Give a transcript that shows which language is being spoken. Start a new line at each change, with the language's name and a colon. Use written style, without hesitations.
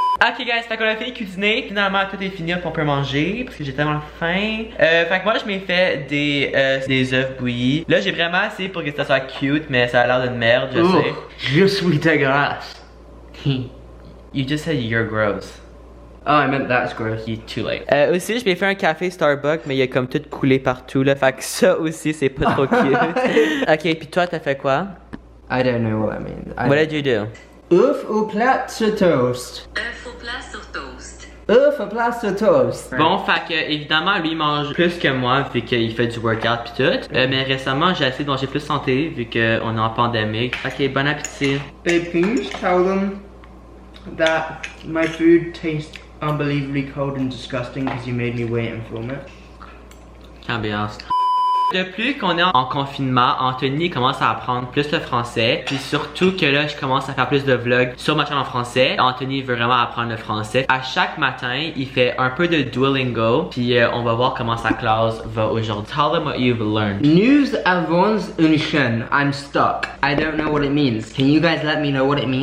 French: Ok guys, fait qu'on a fini de cuisiner, finalement tout est fini, on peut manger parce que j'ai tellement faim. Fait que moi je m'ai fait des œufs bouillis. Là j'ai vraiment essayé pour que ça soit cute, mais ça a l'air d'une merde, je sais. Je suis dégueulasse.
English: You just said you're gross. Oh, I meant that's gross. You're too late.
French: Aussi je m'ai fait un café Starbucks, mais il a comme tout coulé partout là, fait que ça aussi c'est pas trop cute. Ok, puis toi t'as fait quoi?
English: I don't know what that means. What did you do?
French: Œuf au plat sur toast. Œuf au plat sur toast. Œuf au plat sur toast. Bon, fait que évidemment lui il mange plus que moi vu qu'il fait du workout pis tout. Mais récemment j'ai essayé de manger plus santé vu qu'on est en pandémie. Ok, bon appétit.
English: Babe, can you just tell them that my food tastes unbelievably cold and disgusting because you made me wait and film it? Can't be asked.
French: Depuis qu'on est en confinement, Anthony commence à apprendre plus le français. Puis surtout que là, je commence à faire plus de vlogs sur ma chaîne en français. Anthony veut vraiment apprendre le français. À chaque matin, il fait un peu de Duolingo. Puis on va voir comment sa classe va aujourd'hui.
English: Tell them what you've learned.
French: Nous avons une chaîne.
English: I'm stuck. I don't know what it means. Can you guys let me know what it means?